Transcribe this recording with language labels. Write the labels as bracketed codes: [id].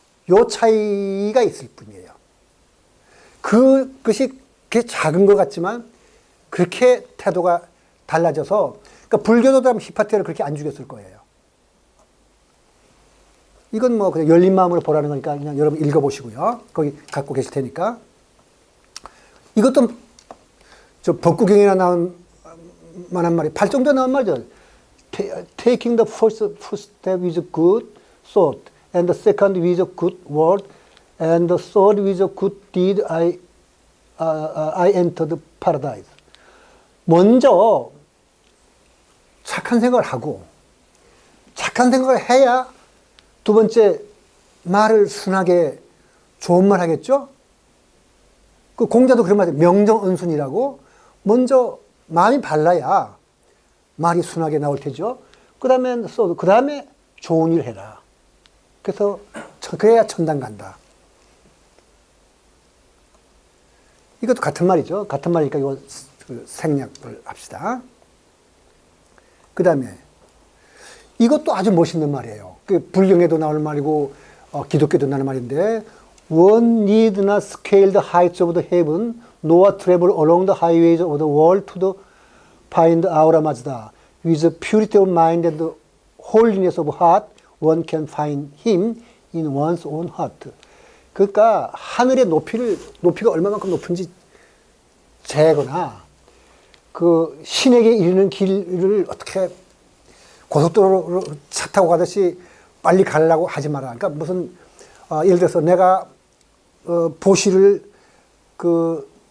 [ko] 요 차이가 있을 뿐이에요. 그것이 그게 작은 것 같지만 그렇게 태도가 달라져서, 그러니까 불교도도 히파티아를 그렇게 안 죽였을 거예요. 이건 뭐 그냥 열린 마음으로 보라는 거니까 그냥 여러분 읽어보시고요. 거기 갖고 계실 테니까. 이것도 저 법구경이나 나온 만한 말이, 팔정도에 나온 말이죠. [en] Taking the first step with good thought, and the second with a good word, and the third with a good deed, I entered paradise. [ko] 먼저 착한 생각을 하고, 착한 생각을 해야 두 번째 말을 순하게 좋은 말 하겠죠? 그 공자도 그런 말이에요. 명정언순이라고. 먼저 마음이 발라야 말이 순하게 나올 테죠. 그 다음에 좋은 일 해라. 그래서 그래야 천당 간다. 이것도 같은 말이죠. 같은 말이니까 이거 생략을 합시다. 그 다음에 이것도 아주 멋있는 말이에요. [en] 그 불경에도 나오는 말이고 기독교도 나오는 말인데, One need not scale the heights of the heaven, nor travel along the highways of the world to find Aura Mazda. With purity of mind and holiness of heart, one can find him in one's own heart. [ko] 그러니까 하늘의 높이가 얼마만큼 높은지 재거나 그 신에게 이르는 길을 어떻게 고속도로로 차 타고 가듯이 빨리 가려고 하지 마라. 그러니까 무슨 예를 들어서 내가 보시를 그